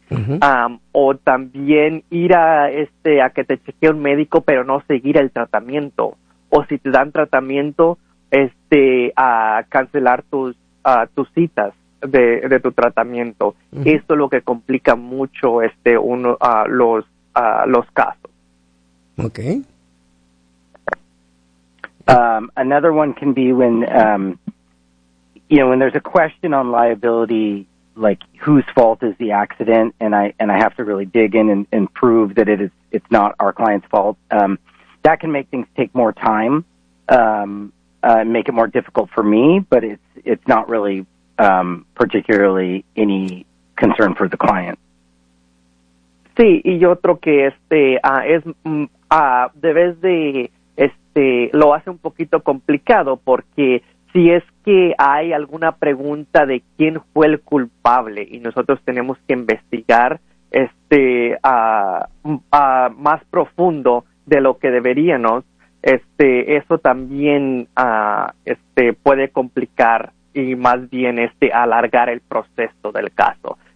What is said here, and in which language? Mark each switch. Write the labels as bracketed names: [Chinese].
[Spanish] O también ir a que te chequee un médico, pero no seguir el tratamiento. O si te dan tratamiento, a cancelar tus citas de tu tratamiento. Uh-huh. Esto es lo que complica mucho los casos. [English] Okay. Another one can be when, when there's a question on liability, like whose fault is the accident, and I have to really dig in and prove that it's not our client's fault. That can make things take more time, make it more difficult for me, but it's not really particularly any concern for the client. [Spanish] Sí, y otro que debes de lo hace un poquito complicado porque si es que hay alguna pregunta de quién fue el culpable y nosotros tenemos que investigar más profundo de lo que deberíamos, eso también puede complicar y más bien alargar el proceso del caso.